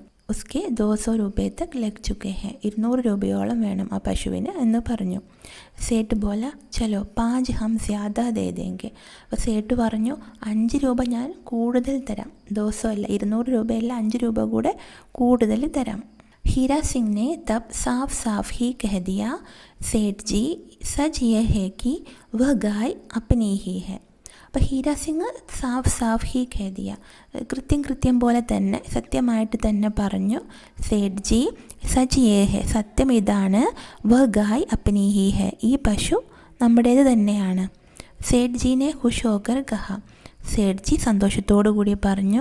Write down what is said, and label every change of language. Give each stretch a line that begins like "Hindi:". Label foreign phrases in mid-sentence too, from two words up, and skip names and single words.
Hindi: उसके 200 रुपए तक लग चुके है,
Malayalam: 200 രൂപയോളം വേണം ആ പശുവിന് എന്ന് പറഞ്ഞു.
Hindi: सेठ बोला चलो 5 हम ज्यादा दे देंगे.
Malayalam: അപ്പോൾ സേട്ട് പറഞ്ഞു 5 രൂപ ഞാൻ കൂടുതൽ തരാം, 200 അല്ല, 200 രൂപയല്ല, 5 രൂപ കൂടെ കൂടുതൽ തരാം.
Hindi: हीरा सिंह ने तब साफ साफ ही कह दिया, सेठ जी सच ये है कि वह गाय अपनी ही है.
Malayalam: അപ്പോൾ ഹീരാ സിംഗ്
Hindi: साफ ही कह दिया,
Malayalam: കൃത്യം പോലെ തന്നെ സത്യമായിട്ട് തന്നെ പറഞ്ഞു.
Hindi: सेठ जी सच ये है,
Malayalam: സത്യം ഇതാണ്.
Hindi: वह गाय अपनी ही है,
Malayalam: ഈ പശു നമ്മുടേത് തന്നെയാണ്.
Hindi: सेठ जी ने खुश होकर कहा,
Malayalam: സേഠ് ജി സന്തോഷത്തോടു കൂടി പറഞ്ഞു.